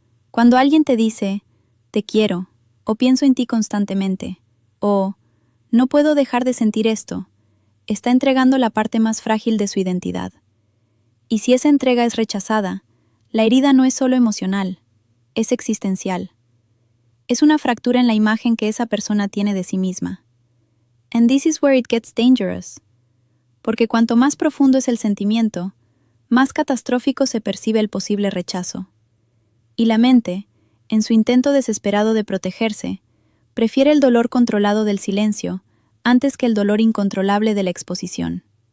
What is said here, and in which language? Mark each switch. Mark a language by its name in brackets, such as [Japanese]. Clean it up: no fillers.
[Spanish] Cuando alguien te dice, te quiero, o pienso en ti constantemente, o no puedo dejar de sentir esto, está entregando la parte más frágil de su identidad. Y si esa entrega es rechazada, la herida no es solo emocional, es existencial. Es una fractura en la imagen que esa persona tiene de sí misma. [English] And this is where it gets dangerous. [Spanish] Porque cuanto más profundo es el sentimiento, más catastrófico se percibe el posible rechazo. Y la mente, en su intento desesperado de protegerse, prefiere el dolor controlado del silencio antes que el dolor incontrolable de la exposición.